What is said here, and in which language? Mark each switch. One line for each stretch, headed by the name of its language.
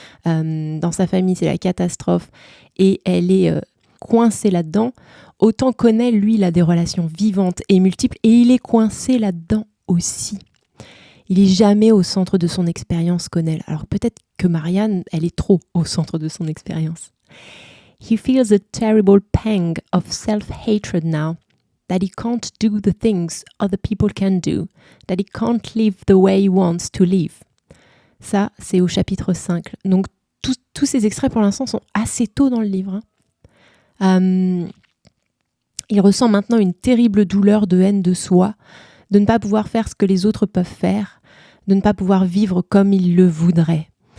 French: Dans sa famille, c'est la catastrophe et elle est coincée là-dedans. Autant Connell, lui, il a des relations vivantes et multiples et il est coincé là-dedans aussi. Il est jamais au centre de son expérience, Connell. Alors peut-être que Marianne, elle est trop au centre de son expérience.
English: He feels a terrible pang of self-hatred now, that he can't do the things other people can do, that he can't live the way he wants to live.
French: Ça, c'est au chapitre 5. Donc tous ces extraits pour l'instant sont assez tôt dans le livre. Il ressent maintenant une terrible douleur de haine de soi, de ne pas pouvoir faire ce que les autres peuvent faire, de ne pas pouvoir vivre comme ils le voudraient.